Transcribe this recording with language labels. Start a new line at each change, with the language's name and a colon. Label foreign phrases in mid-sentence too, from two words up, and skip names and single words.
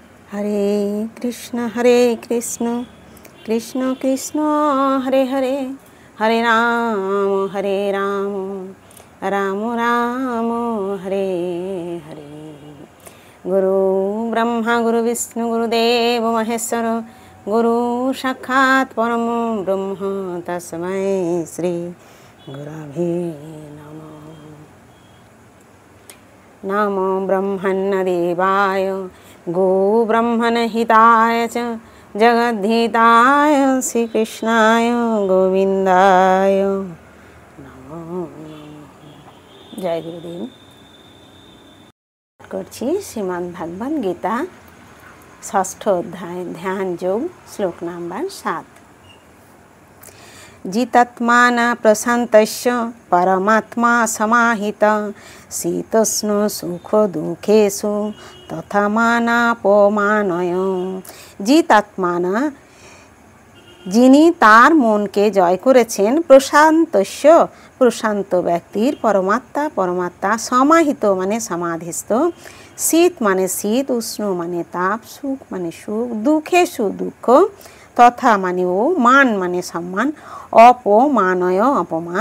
Sanskrit: हरे कृष्ण कृष्ण कृष्ण हरे हरे, हरे राम राम राम हरे हरे। गुरु ब्रह्मा गुरु विष्णु गुरुदेव महेश्वर, गुरु साक्षात् परम ब्रह्म तस्मै श्री गुरवे नमः। नमो ब्रह्मण्य देवाय गो ब्रह्मण हिताय च जगद्धिताय श्रीकृष्णाय गोविंदाय नमो। जय गुरुदेव।
Bangla: করছি শ্রীমদ্ ভাগবত গীতা ষষ্ঠ অধ্যায় ধ্যান যোগ শ্লোক নাম্বার 7। जितात्माना प्रशान्तस्य परमात्मा समाहित शीतोष्ण सुख दुःखेषु तथा मानापमानय। जितात्माना যিনি তার মনকে জয় করেছেন, প্রশান্তস্য প্রশান্ত ব্যক্তির, পরমাত্মা সমাহিত মানে সমাধিস্থ, শীত মানে শীত, উষ্ণ মানে তাপ, সুখ মানে সুখ, দুঃখেষু দুঃখ, তথা মানে ও, মান মানে সম্মান, অপমানয় অপমান।